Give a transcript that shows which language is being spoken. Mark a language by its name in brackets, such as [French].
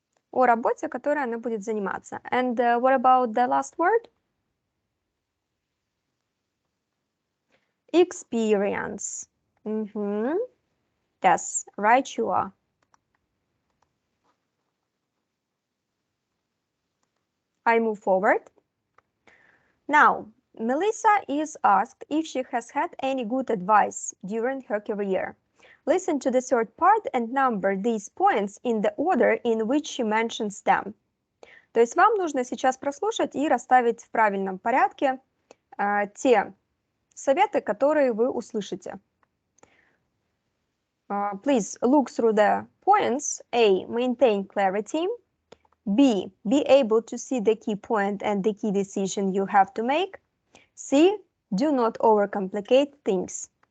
[Russian] О работе, которой она будет заниматься. [English] And what about the last word? Experience. Yes, right you are. I move forward. Now, Melissa is asked if she has had any good advice during her career. Listen to the third part and number these points in the order in which she mentions them. [Russian] То есть вам нужно сейчас прослушать и расставить в правильном порядке те советы, которые вы услышите. [English] Please look through the points. A. Maintain clarity. B. Be able to see the key point and the key decision you have to make. C. Do not overcomplicate things.